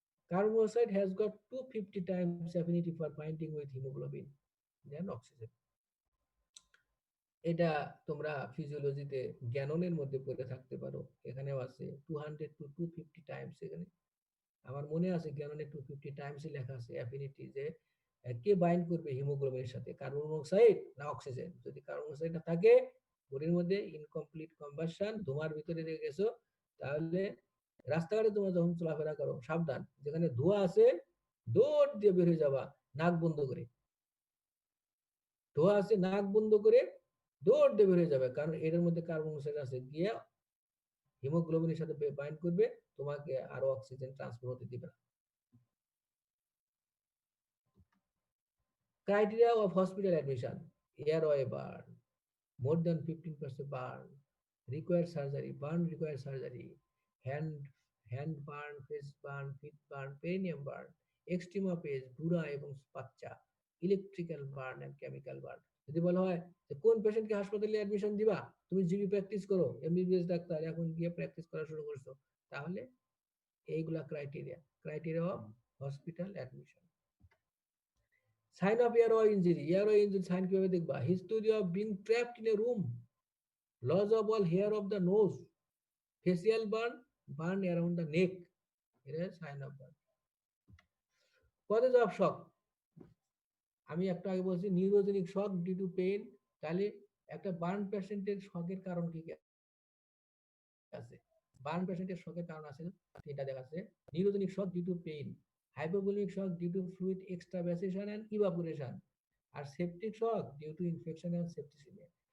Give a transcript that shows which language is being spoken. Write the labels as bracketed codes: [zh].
[en] Carbon monoxide has got 250 times affinity for binding with hemoglobin than oxygen। [bn] এটা তোমরা ফিজিওলজিতে গ্যাননের মধ্যে পড়ে থাকতে পারো, এখানেও আছে 200 to 250 টাইমস। এখানে আমার মনে আছে গ্যাননে 250 টাইমসই লেখা আছে অ্যাফিনিটি, যে কে বাইন্ড করবে হিমোগ্লোবিনের সাথে, কার্বন মনোক্সাইড না অক্সিজেন। যদি কার্বন মনোক্সাইডটা থাকে বডির মধ্যে, ইনকমপ্লিট কম্বাসন, ধোঁয়ার ভিতরে রেখে গেছো, তাহলে রাস্তাঘাটে তোমরা যখন চলাফেরা করো সাবধান, যেখানে ধোঁয়া আছে দৌড় দিয়ে বের হয়ে যাবা নাক বন্ধ করে, ধোয়া আছে, নাক বন্ধ করে দৌড় দিয়ে বের হয়ে যাবে, কারণ এটার মধ্যে কার্বন মনোক্সাইড আছে, গিয়ে হিমোগ্লোবিনের সাথে বাইন্ড করবে, তোমাকে আরো অক্সিজেন ট্রান্সফার হতে দিবে না। [en] Criteria of hospital admission: airway burn, more than 15% burn, requires surgery, burn requires surgery, hand burn, face burn, feet burn, perineum burn, extrema page, [bn] বুড়া এবং বাচ্চা, [en] Electrical burn and chemical burn. [bn] যদি বলা হয় যে কোন পেশেন্টকে হাসপাতালে অ্যাডমিশন দিবা, তুমি জিবি প্র্যাকটিস করো, এমবিবিএস ডাক্তার, এখন গিয়ে প্র্যাকটিস করা শুরু করছো, তাহলে এইগুলা criteria of hospital admission. [en] Sign of airway injury. Airway injury sign [bn] কিভাবে দেখবা? [en] History of being trapped in a room, loss of all hair of the nose, facial burn, burn around the neck. এটা sign of burn. Causes of shock. [bn] আমি একটু আগে বলছি [en] Neurogenic shock due to pain. [bn] তাহলে একটা burn পেশেন্টের শকের কারণ কি কি আছে? বার্ন পেশেন্টের শকের কারণ আছে তিনটা দেখাচ্ছে। [en] Neurogenic shock due to pain, hypovolemic shock due to fluid extravasation and evaporation, আর septic shock due to infection and septicemia.